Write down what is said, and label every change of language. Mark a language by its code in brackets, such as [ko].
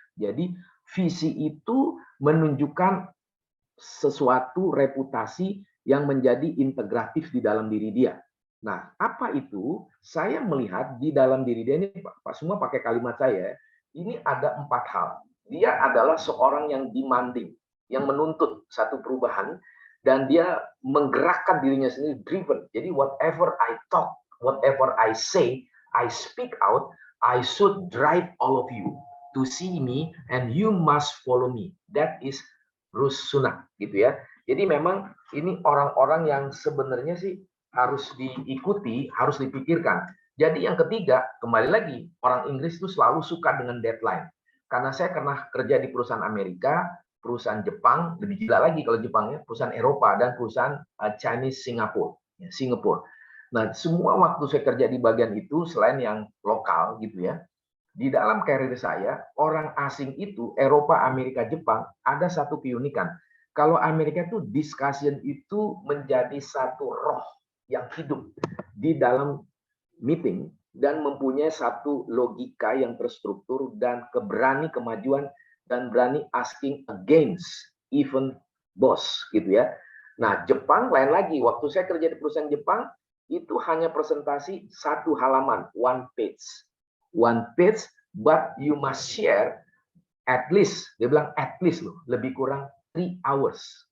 [id] Jadi visi itu menunjukkan sesuatu reputasi yang menjadi integratif di dalam diri dia. Nah, apa itu? Saya melihat di dalam diri dia ini, Pak semua pakai kalimat saya, ini ada 4 hal. Dia adalah seorang yang demanding, yang menuntut satu perubahan, dan dia menggerakkan dirinya sendiri, driven. Jadi [en] whatever I talk, whatever I say, I speak out, I should drive all of you to see me and you must follow me. That is Rishi Sunak [id] gitu ya. Jadi memang ini orang-orang yang sebenarnya sih harus diikuti, harus dipikirkan. Jadi yang ketiga, kembali lagi, orang Inggris itu selalu suka dengan deadline. Karena saya pernah kerja di perusahaan Amerika, perusahaan Jepang, lebih gila lagi kalau Jepangnya, perusahaan Eropa, dan perusahaan Chinese Singapore. Nah, semua waktu saya kerja di bagian itu, selain yang lokal gitu ya, di dalam karir saya, orang asing itu, Eropa, Amerika, Jepang, ada satu keunikan. Kalau Amerika itu, discussion itu menjadi satu roh yang hidup di dalam meeting, dan mempunyai satu logika yang terstruktur, dan keberani kemajuan, dan berani asking against even boss, gitu ya. Nah, Jepang lain lagi. Waktu saya kerja di perusahaan Jepang, itu hanya presentasi 1 halaman, 1 page. [en] 1 page, but you must share at least, [id] dia bilang [en] at least loh, [id] lebih kurang [en] 3 hours.